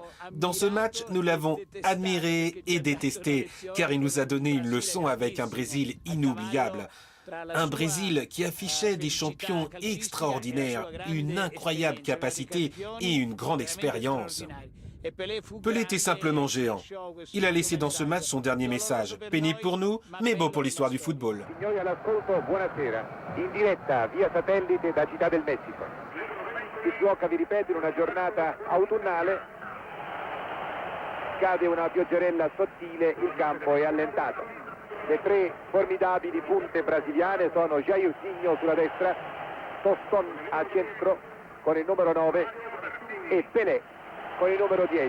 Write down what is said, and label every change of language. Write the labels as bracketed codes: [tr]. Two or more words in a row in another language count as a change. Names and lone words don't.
[fr] Dans ce match, nous l'avons admiré et détesté, car il nous a donné une leçon avec un Brésil inoubliable. Un Brésil qui affichait des champions extraordinaires, une incroyable capacité et une grande expérience. Pelé était simplement géant. Il a laissé dans ce match son dernier message. Pénible pour nous, mais beau pour l'histoire du football. [it] Signori all'ascolto, buonasera. In diretta via satellite da Città del Messico. Si sblocca, vi ripeto, in una giornata autunnale. Cade una pioggerella sottile, il campo è allentato. Le tre formidabili punte brasiliane sono Jairzinho sulla destra, Tostón a centro con il numero 9 e Pelé con il numero 10.